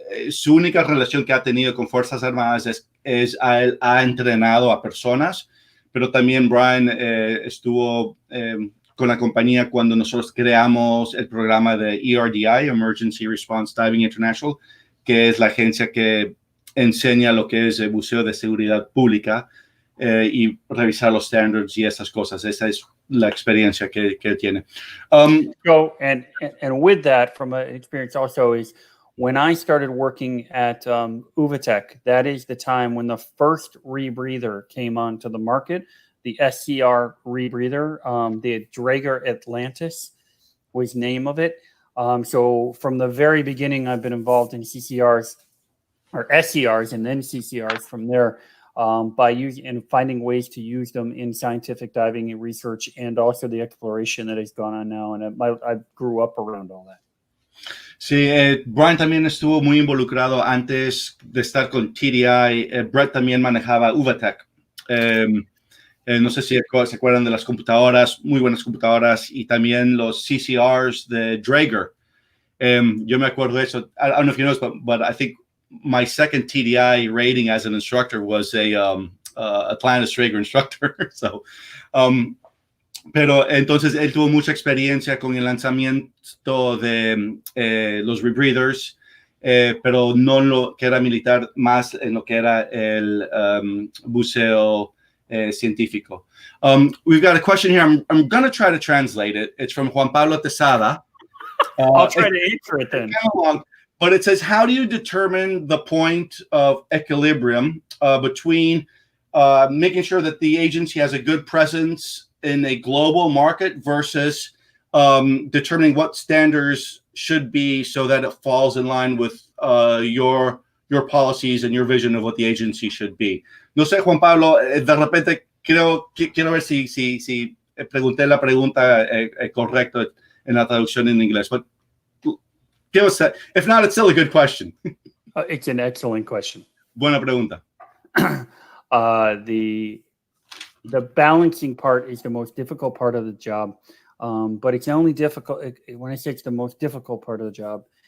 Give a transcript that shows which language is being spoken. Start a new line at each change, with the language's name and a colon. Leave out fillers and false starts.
Spanish: Su única relación que ha tenido con Fuerzas Armadas es ha entrenado a personas, pero también Brian estuvo con la compañía cuando nosotros creamos el programa de ERDI, Emergency Response Diving International, que es la agencia que enseña lo que es el buceo de seguridad pública y revisar los standards y esas cosas. Esa es la experiencia que tiene.
English: And with that, from an experience also, is When I started working at Uvatech, that is the time when the first rebreather came onto the market, the SCR rebreather, the Draeger Atlantis was name of it. So from the very beginning, I've been involved in CCRs or SCRs and then CCRs from there by using and finding ways to use them in scientific diving and research and also the exploration that has gone on now. And I grew up around all that.
Spanish: Sí, Brian también estuvo muy involucrado antes de estar con TDI. Brett también manejaba Uvatech. No sé si se acuerdan de las computadoras, muy buenas computadoras, y también los CCRs de Draeger. Yo me acuerdo de eso.
English: I don't know if you know, but I think my second TDI rating as an instructor was a Atlantis Draeger instructor.
Spanish: So, pero entonces él tuvo mucha experiencia con el lanzamiento de los rebreathers, pero no lo que era militar, más en lo que era el buceo científico.
English: We've got a question here. I'm going to try to translate it. It's from Juan Pablo Tesada. I'll try to answer it then. Long, but it says, how do you determine the point of equilibrium between making sure that the agency has a good presence in a global market versus determining what standards should be so that it falls in line with your policies and your vision of what the agency should be?
Spanish: No sé, Juan Pablo, de repente quiero ver si pregunté la pregunta correcta en la traducción en inglés.
English: But give us that. If not, it's still a good question. It's an excellent question.
Spanish: Buena pregunta.
English: The balancing part is the most difficult part of the job, but it's only difficult when I say it's the most difficult part of the job.